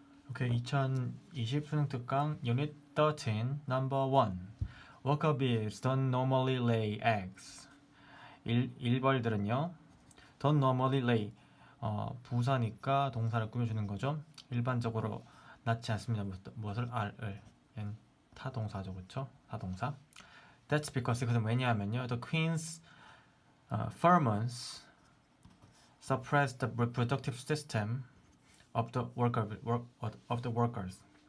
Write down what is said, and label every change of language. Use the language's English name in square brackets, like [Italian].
[Korean] 오케이, 2020 수능 특강 Unit 13, Number 1. [English] Worker bees don't normally lay eggs. [Korean] 일벌들은요, [English] don't normally lay. [Korean] 부사니까 동사를 꾸며주는 거죠. 일반적으로 낳지 않습니다. 무엇을? 알을. 얘는 타동사죠, 그렇죠? 타동사. [English] That's because [Korean] 그것은 왜냐하면요, [English] the queen's pheromones suppress the reproductive system of the workers.